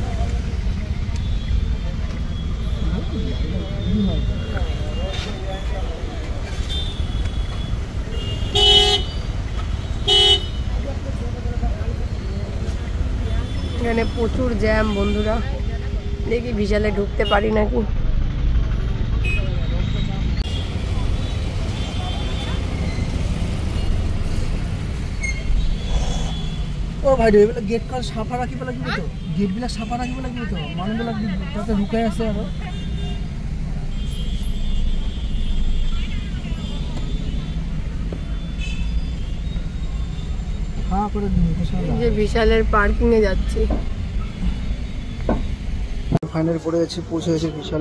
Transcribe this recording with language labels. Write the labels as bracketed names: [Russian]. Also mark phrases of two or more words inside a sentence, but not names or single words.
[Bangla] এখানে প্রচুর জ্যাম বন্ধুরা, দেখি বিশালে ঢুকতে পারি নাকি। [Assamese] অ ভাই, এইবিলাক গেট খন চাফা ৰাখিব লাগিব তো, গেটবিলাক চাফা ৰাখিব লাগিব তো, মানুহবিলাক তাতে লুকাই আছে আৰু। [Bangla] হ্যাঁ করে দিন। যে বিশালের পার্কিং এ যাচ্ছি। ফাইনাল পড়ে গেছি, পৌঁছে গেছি বিশালে।